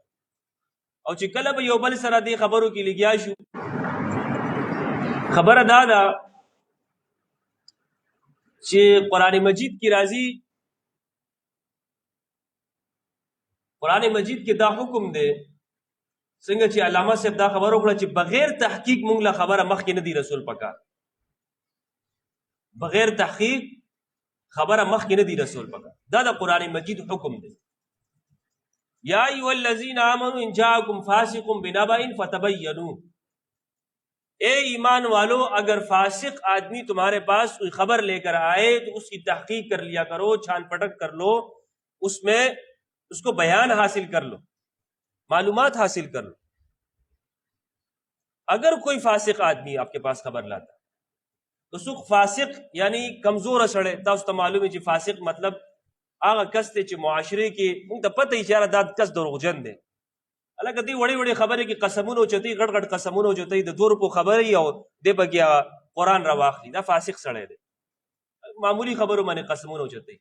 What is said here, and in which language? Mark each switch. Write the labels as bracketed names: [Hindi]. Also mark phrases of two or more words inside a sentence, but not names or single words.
[Pashto] او چې کله به یو بل سره دې خبرو کې لګیا شو، خبره دا ده چې قرآن مجید کې راځي، قرآن مجید کې دا حکم دی، څنګه چې علامه صاحب دا خبر وکړه چې بغیر تحقیق مونږ له خبره مخکې نه دی رسول پکار، بغیر تحقیق خبره مخکې نه دی رسول پکار. دا د قرآن مجید حکم دی. [Arabic] یا ایها الذین آمنوا ان جاءکم فاسق بنبأ فتبینوا، [Urdu] اے ایمان والو اگر فاسق آدمی تمہارے پاس کوئی خبر لے کر آئے تو اس کی تحقیق کر لیا کرو، چھان پٹک کر لو، اس میں اس کو بیان حاصل کر لو، معلومات حاصل کر لو. اگر کوئی فاسق آدمی آپ کے پاس خبر لاتا تو [Pashto] سخ فاسق یعنی کمزور سڑے، تاسو ته معلوم ہے چې فاسق مطلب هغه کس دی چې معاشره کې موږ ته پته وي چې یاره دا کس دروغجن دی. هلکه دې وړې وړې خبرې کې قسمونه اوچتوي، غټ غټ قسمونه اوچتوي، د 2 روپو خبرې او دې پکې قرآن راواخلي. دا فاسق سړی دی، معمولی خبرو باندې قسمونه اوچتوي.